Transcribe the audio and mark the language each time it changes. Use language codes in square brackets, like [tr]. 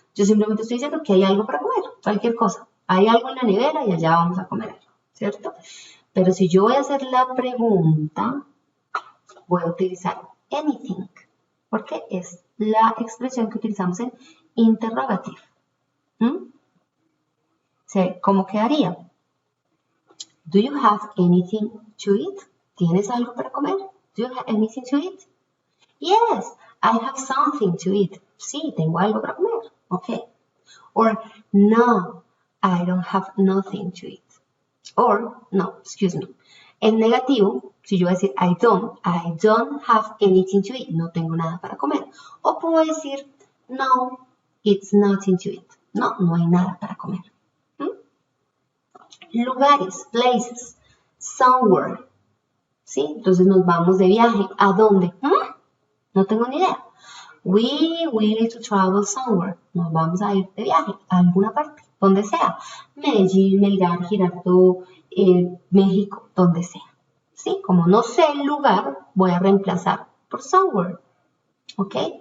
[es] Yo simplemente estoy diciendo que hay algo para comer, cualquier cosa. Hay algo en la nevera y allá vamos a comer algo, ¿cierto? Pero si yo voy a hacer la pregunta, voy a utilizar anything, porque es la expresión que utilizamos en interrogativo. ¿Cómo quedaría? [en] Do you have anything to eat? [es] ¿Tienes algo para comer? [en] Do you have anything to eat? Yes, I have something to eat. [es] Sí, tengo algo para comer. [en] Okay. Or, no, I don't have nothing to eat. Or, no, excuse me. [es] En negativo, si yo voy a decir [en] I don't have anything to eat. [es] No tengo nada para comer. O puedo decir, [en] no, it's nothing to eat. [es] No, no hay nada para comer. Lugares, places, somewhere. ¿Sí? Entonces nos vamos de viaje. ¿A dónde? No tengo ni idea. [en] We need to travel somewhere. [es] Nos vamos a ir de viaje a alguna parte, donde sea. Medellín, Melgar, Girardot, México, donde sea. ¿Sí? Como no sé el lugar, voy a reemplazar por somewhere. ¿Ok?